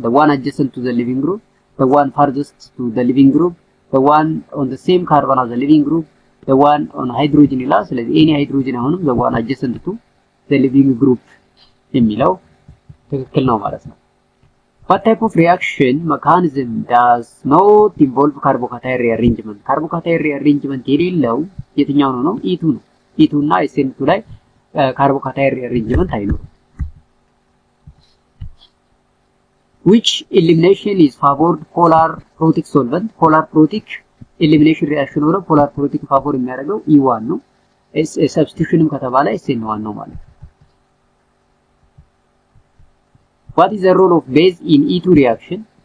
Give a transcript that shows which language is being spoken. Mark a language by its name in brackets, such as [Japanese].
[English] The one adjacent to the living group, the one farthest to the living group, the one on the same carbon as the living group, the one on hydrogen [Amharic] ይላል። ስለዚህ [English] any hydrogen [Amharic] አሁንም [English] the one adjacent to the living group [Amharic] የሚለው ትክክል ነው ማለት ነው። [English] What type of reaction mechanism does not involve carbocation rearrangement? [Amharic] carbocation rearrangement የሌለው የትኛው ነው? [English] E2 [Amharic] ነው። E2 እና SN2 ላይ [English] carbocation rearrangement [Amharic] አይኖርም። [English] Which elimination is favored polar protic solvent? polar protic elimination reaction [Amharic] ወደ [English] polar protic favor [Amharic] የሚያደርገው E1 ነው። substitutionም ከተባለ SN1 ነው ማለት ነው። [English] What is the role of base in E2 reaction?